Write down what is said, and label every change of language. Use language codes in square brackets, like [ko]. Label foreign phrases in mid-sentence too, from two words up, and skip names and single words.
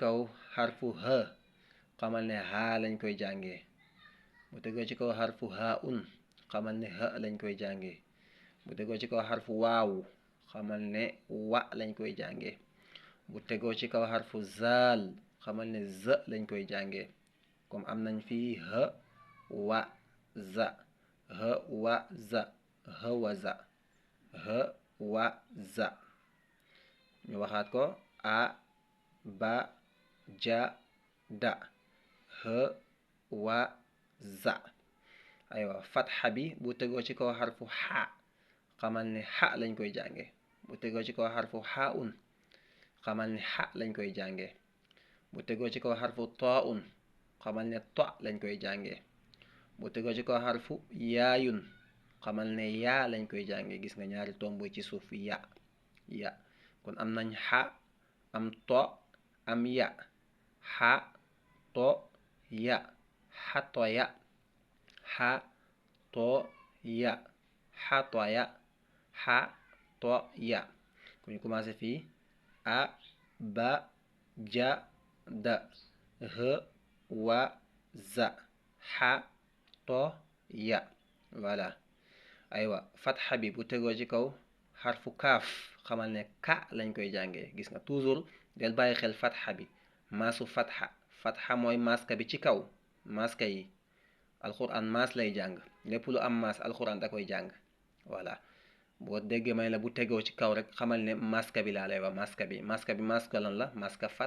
[wo] kaw xarfu ha xamal ne ha lañ koy jàngee bu tegoo ci kaw xarfu ha un xamal ne ha lañ koy jàngee bu tegoo ci kaw xarfu waaw xamal ne wa lañ koy jàngee bu tegoo ci kaw xarfu zaal xamal ne z lañ koy jàngee comme am nañ fii h wa za h wa za h wa za h wa za ñu waxaat ko a ba ja da h wa za aywa fatxa bi bu tegoo ci kaw xarfu xa xamal ne xa lañ koy jànge bu tegoo ci kaw xarfu xaa un xamal ne xa lañ koy jànge bu tegoo ci kaw xarfu too un xamal ne to lañ koy jànge bu tegoo ci kaw xarfu yaayun xamal ne yaa lañ koy jànge gis nga ñaari tomb ci suuf ya kon am nañ xa am to am ya xa to ya xato ya xa to ya xato ya xa to ya ku ñu commencé fii a ba ja da h wa za xa to ya voilà aywa fatxa bi bu tegoo ci kaw xarfu kaaf xamal ne ka lañ koy jàngee gis nga toujours del bàyyi xel fatxa bi maasu fatxa mooy maaska bi ci kaw maaska yi alquran maas lay jàng lépp lu am maas alquran da koy jàng voilà boo déggee may la bu tegoo ci kaw rek xamal ne maaska bi laa lay wax maaska bi maaska lan la maaska